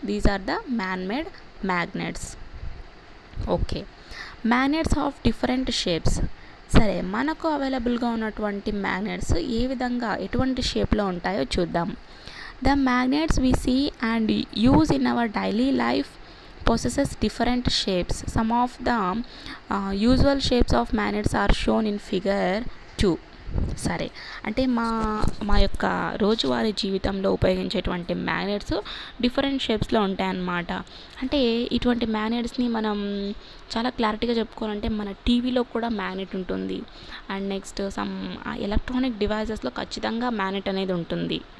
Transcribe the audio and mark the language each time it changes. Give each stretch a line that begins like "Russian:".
English: These are the man made magnets. Okay, magnets of different shapes.
Telugu: సరే, మనకు అవైలబుల్గా ఉన్నటువంటి మ్యాగ్నెట్స్ ఏ విధంగా ఎటువంటి షేప్లో ఉంటాయో చూద్దాం.
English: The magnets we see and use in our daily life possesses different shapes. Some of the usual shapes of magnets are shown in figure 2.
Telugu: సరే, అంటే మా యొక్క రోజువారీ జీవితంలో ఉపయోగించేటువంటి మ్యాగ్నెట్స్ డిఫరెంట్ షేప్స్లో ఉంటాయన్నమాట. అంటే ఇటువంటి మ్యాగ్నెట్స్ని మనం చాలా క్లారిటీగా చెప్పుకోవాలంటే మన టీవీలో కూడా మ్యాగ్నెట్ ఉంటుంది,
English: and next some
Telugu: ఎలక్ట్రానిక్ డివైజెస్లో ఖచ్చితంగా మ్యాగ్నెట్ అనేది ఉంటుంది.